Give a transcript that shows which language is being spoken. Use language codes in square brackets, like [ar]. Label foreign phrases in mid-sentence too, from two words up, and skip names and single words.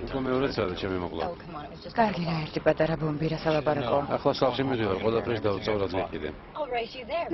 [ka] უკვე მეორეცაა ჩემი მოკლა. [en] come on, it was just. [ka] კარგი რა ერთი პატარა ბომბი რა სალაპარაკო. ახლა სახლში მივიდივარ, ყველაფერს დავწავ რაც ვიყიდე. [en] I'll race you there.